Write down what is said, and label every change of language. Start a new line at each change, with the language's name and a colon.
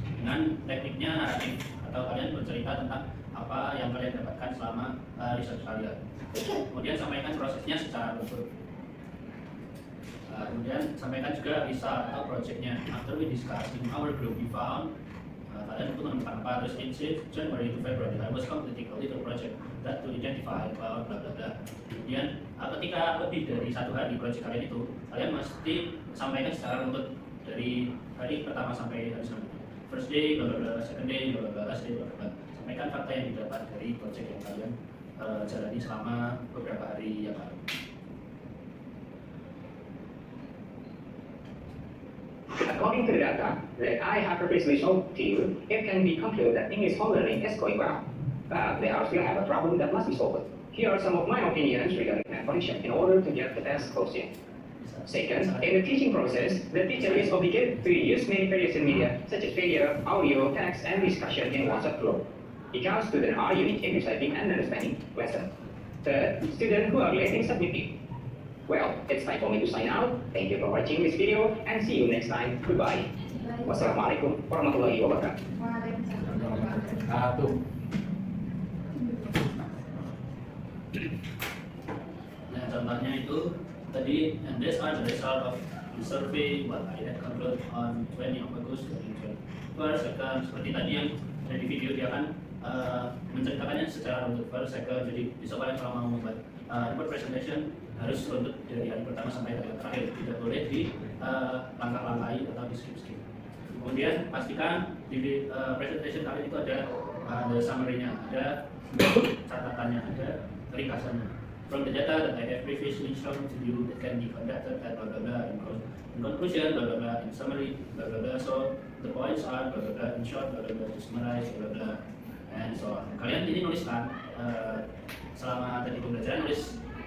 Indonesian: Dengan tekniknya naratif atau kalian bercerita tentang apa yang kalian dapatkan selama research kalian. Kemudian sampaikan prosesnya secara runtut. Kemudian sampaikan juga result atau projectnya.
English: After we discuss in our group, we found
Indonesian: kalian itu menemukan apa, terus
English: in January to February I was completing a little project that to identify about bla bla bla.
Indonesian: Kemudian ketika lebih dari 1 hari project kalian itu, kalian mesti sampaikan secara runtut dari hari pertama sampai hari selanjutnya.
English: First day bla bla
Indonesian: bla, second day bla bla bla, last day bla bla bla. Sampaikan fakta yang didapat dari project yang kalian jalani selama beberapa hari yang lalu.
English: According to the data that I have previously shown to you, it can be concluded that English home learning is going well. but they are still have a problem that must be solved. Here are some of my opinions regarding malfunction in order to get the test closing. Second, in the teaching process, the teacher is obligated to use many various media such as video, audio, text, and discussion in WhatsApp group, because students are unique in receiving and understanding lesson. Third, students who are late in submitting. Well, it's time for me to sign out. Thank you for watching this video and see you next time. Goodbye.
Arabic: Wassalamualaikum warahmatullahi wabarakatuh.
Indonesian: Satu. Nah, contohnya itu tadi,
English: and these are the result of the survey what I had concluded on 20 of August 2020. First, second,
Indonesian: seperti tadi yang dari video dia akan menceritakannya secara runtut.
English: First, second,
Indonesian: jadi besok kalian kalau mau membuat report presentation harus runtut dari hari pertama sampai hari terakhir, tidak boleh di langkah-langkahi atau di skip-skip. Kemudian pastikan di presentation kalian itu ada summary-nya, ada catatannya, ada ringkasannya.
English: From the data that I have previously shown to you, it can be conducted at blah blah blah in conclusion, blah blah blah in summary, blah blah blah. So the points are blah blah blah in short, blah blah blah to summarize, blah blah, and so on.
Indonesian: Kalian ini nuliskan selama tadi pembelajaran nulis.